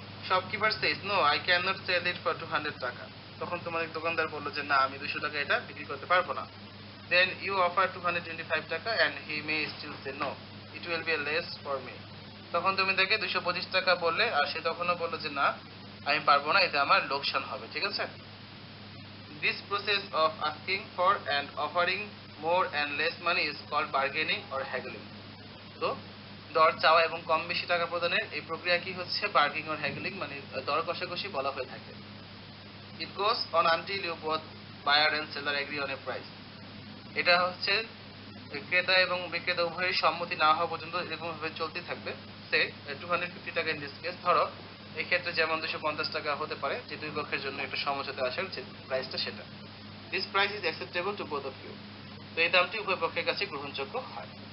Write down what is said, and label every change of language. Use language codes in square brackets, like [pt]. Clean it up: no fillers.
[en] Shopkeeper says, no I can not sell it for 200 টাকা। [bn] তখন তোমাদের দোকানদার বললো যে না, আমি 200 টাকা এটা বিক্রি করতে পারবো না। [en] Then you offer 225 টাকা and he may still say no, it will be less for me. [bn] তখন তুমি তাকে 225 টাকা বললে আর সে তখনও বললো যে না, আমি পারবো না, এতে আমার লোকসান হবে। ঠিক আছে? [en] This process of asking for and offering more and less money is called bargaining or haggling. [bn] তো দর চাওয়া এবং কম বেশি টাকা প্রদানের এই প্রক্রিয়া কি হচ্ছে বার্গেনিং অর হ্যাগলিং মানে দর কষাকষি বলা হয়ে থাকে। [en] It goes on until you both buyer and seller agree on a price. [bn] এটা হচ্ছে ক্রেতা এবং বিক্রেতা উভয়ের সম্মতি না হওয়া পর্যন্ত এরকম ভাবে চলতে থাকবে। [en] সে 250 টাকা in this case, [bn] ধরো এই ক্ষেত্রে যেমন 250 টাকা হতে পারে, যে দুই পক্ষের জন্য একটা সমঝোতা আসার যে প্রাইসটা সেটা। [en] This price is acceptable to both of you. [bn] তো এই দামটি উভয় পক্ষের কাছে গ্রহণযোগ্য হয়।